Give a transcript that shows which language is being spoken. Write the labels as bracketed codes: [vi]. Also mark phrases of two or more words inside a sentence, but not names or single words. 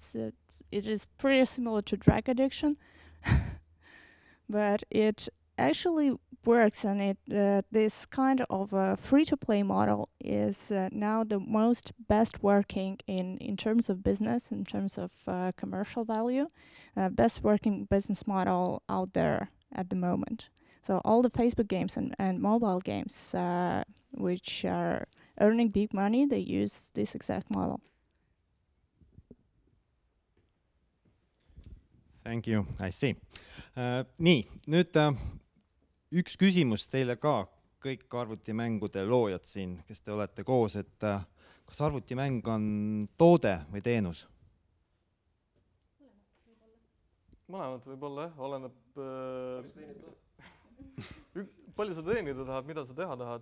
[en] So it is pretty similar to drug addiction, but it actually works, and this kind of free-to-play model is now the most best working in terms of business, in terms of commercial value, best working business model out there at the moment. So all the Facebook games and mobile games which are earning big money, they use this exact model. Thank you, I see. [et] Nii, nüüd üks küsimus teile ka, kõik arvutimängude loojad siin, kes te olete koos, et kas arvutimäng on toode või teenus? Mõlemad võib-olla, oleneb palju sa teenida tahad, mida sa teha tahad.